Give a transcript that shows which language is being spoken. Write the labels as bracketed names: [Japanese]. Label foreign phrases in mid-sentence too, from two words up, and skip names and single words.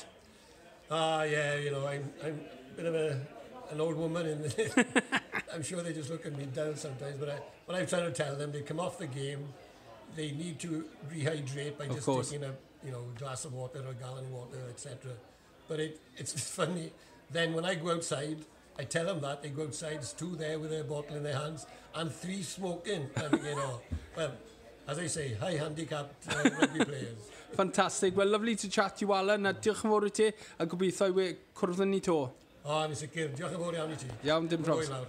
[English] Yeah, you know, I'm a bit of an old woman, and I'm sure they just look at me down sometimes, but what I'm trying to tell them, they come off the game, they need to rehydrate by just taking a glass of water or a gallon of water, etc. But it's funny. Then when I go outside, I tell them that. They go outside, there's two there with their bottle in their hands, and three smoking. And, you know, well, as I say, high handicapped rugby players. Fantastic. Well, lovely to chat to you, Alan. [Welsh] Diolch yn fawr I ti, a gobeithio I cwrdd yn ni to. Yn sicr. Diolch yn fawr iawn I ti. Iawn, dim probs.